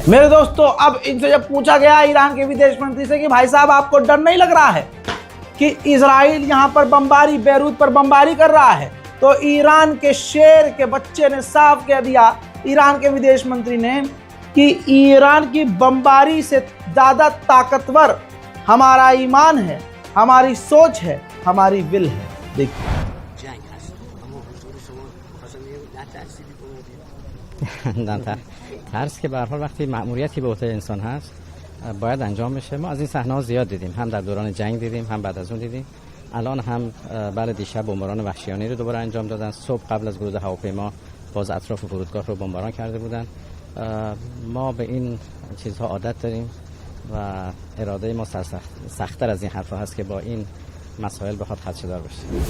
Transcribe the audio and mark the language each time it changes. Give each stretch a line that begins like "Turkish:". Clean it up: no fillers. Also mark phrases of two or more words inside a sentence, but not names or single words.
Hindi: मेरे दोस्तों, अब इनसे जब पूछा गया ईरान के विदेश मंत्री से कि भाई साहब आपको डर नहीं लग रहा है कि इजराइल यहां पर बमबारी, बेरूत पर बमबारी कर रहा है, तो ईरान के शेर के बच्चे ने साफ कह दिया, ईरान के विदेश मंत्री ने, कि ईरान की बमबारी से ज़्यादा ताकतवर हमारा ईमान है, हमारी सोच है, हमारी विल है। देखिए
Persian: نه ترس که به هر حال وقتی مأموریتی به عهده انسان هست باید انجام بشه. ما از این صحنه‌ها زیاد دیدیم، هم در دوران جنگ دیدیم، هم بعد از اون دیدیم. الان هم بله دیشب بمباران وحشیانه رو دوباره انجام دادن. صبح قبل از ورود هواپیما باز اطراف فرودگاه رو بمباران کرده بودن. ما به این چیزها عادت داریم و اراده ما سخت‌تر از این حرفا هست که با این مسائل بخواد خدشه‌دار بشه.